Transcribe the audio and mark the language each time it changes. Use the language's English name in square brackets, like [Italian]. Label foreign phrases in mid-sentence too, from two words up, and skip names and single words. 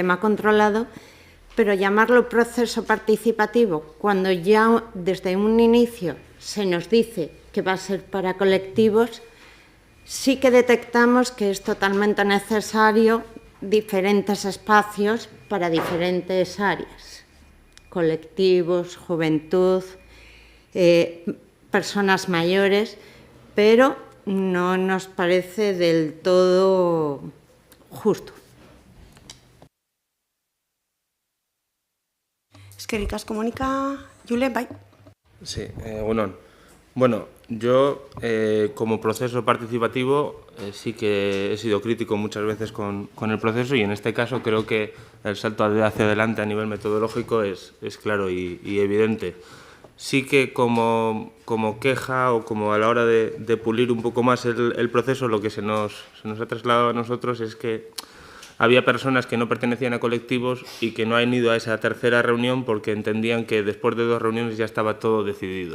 [Spanish] tema controlado, pero llamarlo proceso participativo cuando ya desde un inicio se nos dice que va a ser para colectivos, sí que detectamos que es totalmente necesario diferentes espacios para diferentes áreas, colectivos, juventud, personas mayores, pero no nos parece del todo justo. [Basque] Eskerrik asko, Mónica. Julen, bai. [Spanish] Sí, bueno, yo como proceso participativo sí que he sido crítico muchas veces con el proceso y en este caso creo que el salto hacia adelante a nivel metodológico es claro y evidente. Sí que como queja o como a la hora de pulir un poco más el proceso, lo que se nos ha trasladado a nosotros es que había personas que no pertenecían a colectivos y que no han ido a esa tercera reunión porque entendían que después de 2 reuniones ya estaba todo decidido.